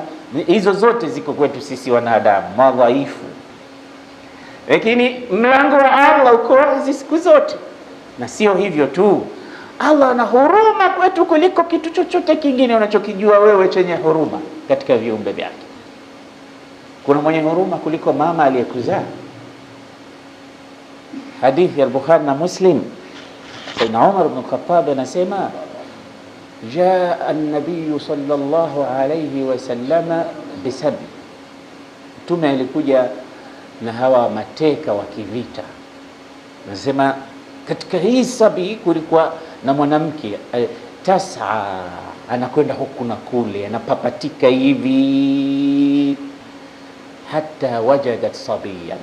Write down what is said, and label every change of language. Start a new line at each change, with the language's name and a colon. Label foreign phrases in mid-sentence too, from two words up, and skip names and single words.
Swahili: Hizo zote ziko kwetu sisi wanadamu madhaifu, lakini mlango wa Allah uko wazi siku zote. Na sio hivyo tu, Allah ana huruma kwetu kuliko kitu chochote kingine unachokijua wewe chenye huruma katika viumbe vyake. Kuna mwenye huruma kuliko mama aliyekuzaa? Hadithi ya Bukhari na Muslim, Sayyidina Umar ibn Khattab anasema
Arabic: جاء النبي صلى الله عليه وسلم بسبي,
Swahili: Mtume alikuja na hawa mateka wa kivita. Anasema Katika hii sabi kulikuwa na mwanamke tasa, anakwenda huku na kule, anapapatika hivi,
Arabic: حتى وجدت صبيا.